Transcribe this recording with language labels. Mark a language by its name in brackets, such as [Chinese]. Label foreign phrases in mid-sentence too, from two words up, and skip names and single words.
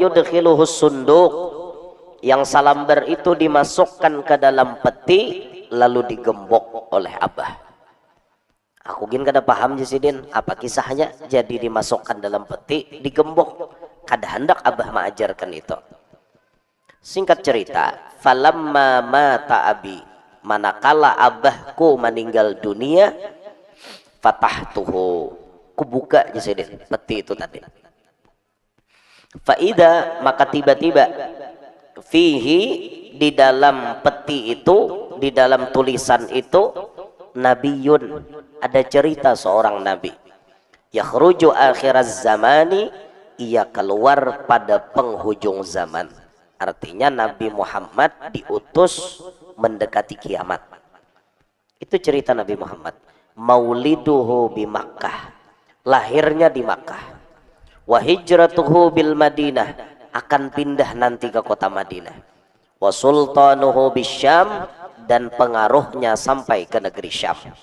[Arabic] يدخله صندوق [Banjar] yang salambar itu dimasukkan ke dalam peti lalu digembok oleh abah aku gin kada paham Jasidin apa kisahnya jadi dimasukkan dalam peti digembok kada hendak abah mengajarkan itu singkat cerita [Arabic] فلما مات أبي [Banjar] manakala abahku meninggal dunia fatahtuhu kubuka Jasidin peti itu tadi faida maka tiba-tiba fihi di dalam peti itu di dalam tulisan itu nabiyun ada cerita seorang nabi [Arabic] يخرج آخر الزمان [Banjar] ia keluar pada penghujung zaman artinya Nabi Muhammad diutus mendekati kiamat itu cerita Nabi Muhammad [Arabic] مولده بمكة [Banjar] lahirnya di Makkah [Arabic] وهجرته بالمدينة [Banjar] akan pindah nanti ke kota Madinah [Arabic] وسلطانه بالشام [Banjar] dan pengaruhnya sampai ke negeri Syam